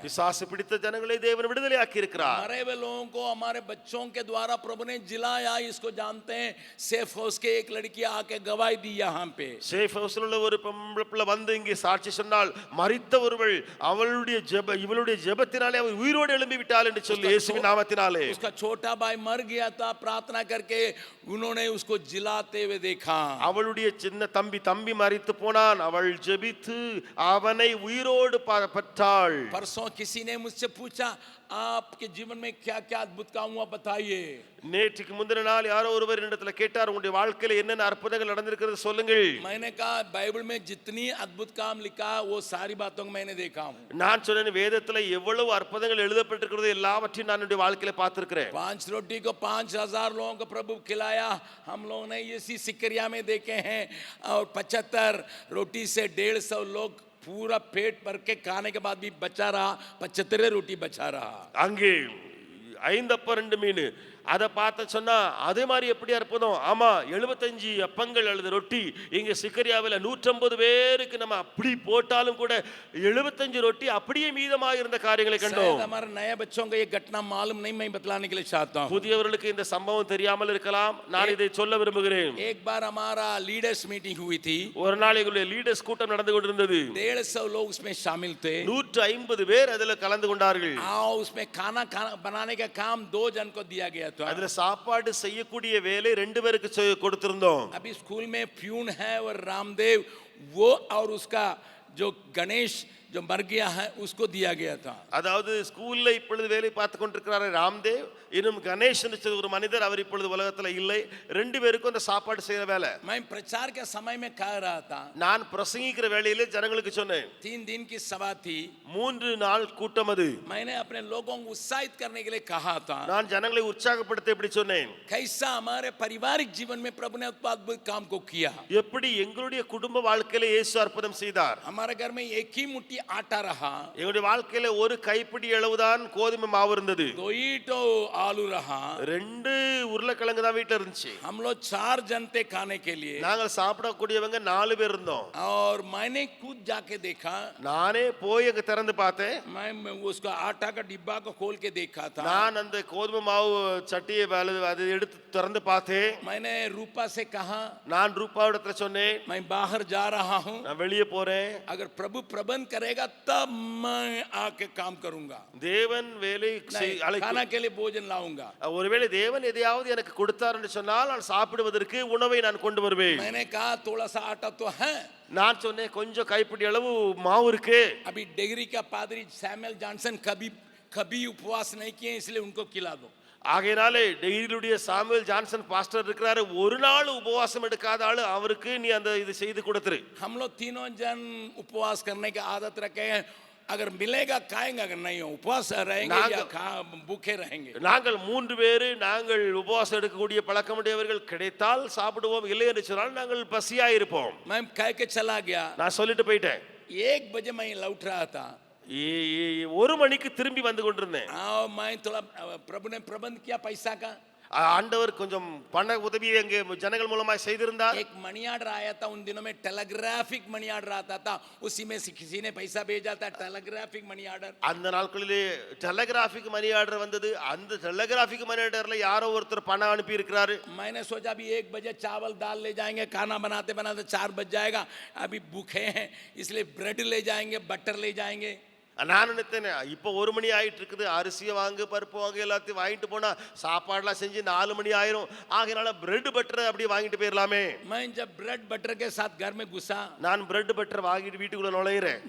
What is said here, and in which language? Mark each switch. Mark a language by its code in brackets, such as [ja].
[ta] பிசாசு பிடித்த ஜனங்களை தேவன் விடுதலையாக்கி இருக்கிறார். [hi] मरे हुए लोगों को हमारे बच्चों के द्वारा प्रभु ने जिलाया, इसको जानते हैं। सेफ हाउस के एक लड़की आके गवाही दी यहाँ पे, [ta] சேஃப் ஹவுஸ்ல உள்ள ஒரு பொம்பளை வந்து இங்கே சாட்சி சொன்னால், மரித்த ஒருவள் அவளுடைய இவளுடைய ஜெபத்தினாலே அவள் உயிரோடு எழும்பி விட்டாள் என்று சொல்லி இயேசுவின் நாமத்தினாலே. [hi] उसका छोटा भाई मर गया था, प्रार्थना करके उन्होंने उसको जिलाते हुए देखा, [ta] அவளுடைய சின்ன தம்பி மரித்து போனான், அவள் ஜெபித்து அவனை உயிரோடு பெற்றாள். [hi] परसों किसी ने मुझसे पूछा आपके जीवन में क्या क्या अद्भुत काम हुआ बताइए, [ta] நேற்றுக்கு முந்தின நாள் யாரோ ஒருவர் என்னிடத்துல கேட்டார், உங்களுடைய வாழ்க்கையில என்னென்ன அற்புதங்கள் நடந்திருக்கிறது சொல்லுங்கள். [hi] मैंने कहा बाइबल में जितनी अद्भुत काम लिखा वो सारी बातों को मैंने देखा हूँ। [ta] நான் சொன்னேன், வேதத்துல எவ்வளவு அற்புதங்கள் எழுதப்பட்டிருக்கிறது எல்லாவற்றையும் நான் என்னுடைய வாழ்க்கையில பார்த்திருக்கிறேன். [hi] 5 रोटी को 5000 लोगों को प्रभु खिलाया, हम लोगों ने इसी सिकरिया में देखे हैं, और 75 रोटी से 150 लोग पूरा पेट भर के खाने के बाद भी बचा रहा, 75 रोटी बचा रहा। [ta] அங்கே 5 அப்பம் 2 மீன் அதை பார்த்து சொன்னா அதே மாதிரி எப்படி அற்புதம். ஆமா, 75 அப்பங்கள் அல்லது ரொட்டி இங்க சிக்கரியாவில் 150 பேருக்கு நம்ம அப்படி போட்டாலும் கூட 75 ரொட்டி அப்படியே மீதமாக இருந்த காரியங்களை கண்டோம். [hi] हमारे नए बच्चों को ये घटना मालूम नहीं, मैं बतलाने के लिए चाहता हूँ। [ta] புதியவர்களுக்கு இந்த சம்பவம் தெரியாமல் இருக்கலாம், நான் இதை சொல்ல விரும்புகிறேன். [hi] एक बार हमारा लीडर्स मीटिंग हुई थी, [ta] ஒரு நாள் எங்களுடைய லீடர்ஸ் கூட்டம் நடந்து கொண்டிருந்தது. [hi] 150 लोग उसमें शामिल थे, [ta] 150 பேர் அதுல கலந்து கொண்டார்கள். [hi] उसमें खाना बनाने का काम 2 जन को दिया गया था। [ta] அதுல சாப்பாடு செய்யக்கூடிய வேலை 2 பேருக்கு கொடுத்திருந்தோம். [hi] अभी स्कूल में प्यून है और रामदेव, वो और उसका जो गणेश जो मर गया है उसको दिया गया था। [ta] அதாவது ஸ்கூல்ல இப்பொழுது வேலை பார்த்து கொண்டிருக்கிறார் ராம்தேவ், இன்னும் கணேஷ் ஒரு மனிதர், அவர் இப்பொழுது உலகத்துல இல்லை. 2 பேருக்கும் அந்த சாப்பாடு செய்யற வேலை. [hi] मैं प्रचार के समय में कह रहा था, [ta] நான் பிரசங்கிக்கிற வேளையிலே ஜனங்களுக்கு சொன்னேன், [hi] 3 दिन की सभा थी, [ta] 3 நாள் கூட்டம் அது. [hi] मैंने अपने लोगों को उत्साहित करने के लिए कहा था, [ta] நான் ஜனங்களை உற்சாகப்படுத்த இப்படி சொன்னேன், [hi] कैसा हमारे पारिवारिक जीवन में प्रभु ने अद्भुत काम को किया, [ta] எப்படி எங்களுடைய குடும்ப வாழ்க்கையில இயேசு அற்புதம் செய்தார். [hi] हमारे घर में एक ही मुट्ठी आटा रहा, [ta] எங்களுடைய வாழ்க்கையில ஒரு கைப்பிடி அளவுதான் கோதுமை மாவு இருந்தது, [hi] 2 ईंटो आलू रहा, [ta] 2 உருளைக்கிழங்கு தான் வீட்டுல இருந்துச்சு. [hi] हम लोग 4 जन थे खाने के लिए, [ta] நாங்கள் சாப்பிடக்கூடியவங்க 4 பேர் இருந்தோம். [hi] और मैंने खुद जाके देखा, [ta] நானே போய் அங்க திறந்து பார்த்தேன். [hi] मैं उसका आटा का डिब्बा को खोल के देखा था, [ta] நான் அந்த கோதுமை மாவு சட்டியை அதை எடுத்து திறந்து பார்த்தேன். [hi] मैंने रूपा से कहा, [ta] நான் ரூபாவிடத்துல சொன்னேன், [hi] मैं बाहर जा रहा हूं, [ta] நான் வெளியே போறேன், [hi] अगर प्रभु प्रबंध करेगा तब मैं आके काम करूंगा, [ta] தேவன் வேலை [hi] खाना के लिए भोजन लाऊंगा। [ta] ஒருவேளை தேவன் எதையாவது எனக்கு கொடுத்தார் என்று சொன்னால் நான் சாப்பிடுவதற்கு உணவை நான் கொண்டு வருவேன். [hi] मैंने कहा थोड़ा सा आटा तो है, [ta] நான் சொன்னேன் கொஞ்சம் கைப்பிடி அளவு மாவு இருக்கு. [hi] अभी डिग्री का पादरी सैमुअल जॉनसन कभी उपवास नहीं किए, इसलिए उनको खिला दो। [ta] ஆகையினாலே டெய்லியுடைய சாமுவேல் ஜான்சன் பாஸ்டர் இருக்கிறாரு, ஒரு நாள் உபவாசம் எடுக்காத ஆளு, அவருக்கு நீ அந்த இது செய்து கொடுத்துரு. [hi] हम लोग 3 जन उपवास करने की आदत रखे हैं, अगर मिलेगा खाएंगे, अगर नहीं उपवास रहेंगे या भूखे रहेंगे। [ta] நாங்கள் 3 பேர் நாங்கள் உபவாசம் எடுக்கக்கூடிய பழக்கமுடையவர்கள், கிடைத்தால் சாப்பிடுவோம், இல்லை என்று சொன்னால் நாங்கள் பசியா இருப்போம். [hi] मैं कह के चला गया, [ta] நான் சொல்லிட்டு போயிட்டேன். [hi] 1 बजे मैं लौट रहा था, [ta] 1 மணிக்கு திரும்பி வந்து கொண்டிருந்தேன். [hi] मैं थोड़ा प्रभु ने प्रबंध किया पैसा का, [ta] ஆண்டவர் கொஞ்சம் பண உதவியை அங்கே ஜனங்கள் மூலமாய் செய்திருந்தார். [hi] एक मनी ऑर्डर आया था उन दिनों में, टेलीग्राफिक मनी ऑर्डर आता था, उसी में से किसी ने पैसा भेजा था, टेलीग्राफिक मनी ऑर्डर. [ta] அந்த நாட்களிலே டெலிகிராஃபிக் மணி ஆர்டர் வந்தது. அந்த டெலிகிராஃபிக் மணி ஆர்டர்ல யாரோ ஒருத்தர் பணம் அனுப்பி இருக்கிறாரு. [hi] मैंने सोचा अभी 1 बजे चावल दाल ले जाएंगे, खाना बनाते बनाते 4 बज जाएगा, अभी भूखे हैं इसलिए ब्रेड ले जाएंगे, बटर ले जाएंगे. [ta] நான் நினைத்தேன் இப்போ 1 மணி ஆயிட்டு இருக்குது, அரிசியை வாங்கு பருப்பு வாங்கு எல்லாத்தையும் வாங்கிட்டு போனா சாப்பாடுலாம் செஞ்சு 4 மணி ஆயிரும். ஆகையினால பிரெட் பட்டர் அப்படியே வாங்கிட்டு போயிடலாமே. [hi] मैं जब ब्रेड बटर के साथ घर में घुसा, [ta] நான் பிரெட் பட்டர் வாங்கிட்டு வீட்டுக்குள்ள நுழையிறேன்.